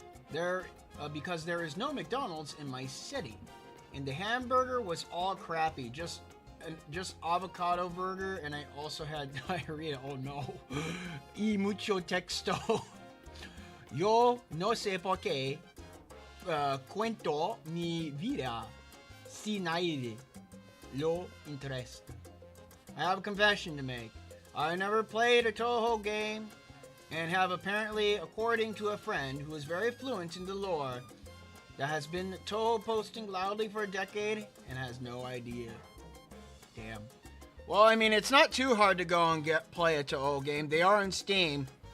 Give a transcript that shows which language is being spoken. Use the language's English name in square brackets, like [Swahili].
[English] There because there is no McDonald's in my city. And the hamburger was all crappy, just avocado burger, and I also had diarrhea. Oh no. [Spanish] Y mucho texto. Yo no sé por qué cuento mi vida si nadie lo interesa. [English] I have a confession to make. I never played a Touhou game and have apparently, according to a friend who is very fluent in the lore, that has been Touhou posting loudly for a decade and has no idea. Damn. Well, I mean, it's not too hard to go and play a Touhou game. They are on Steam.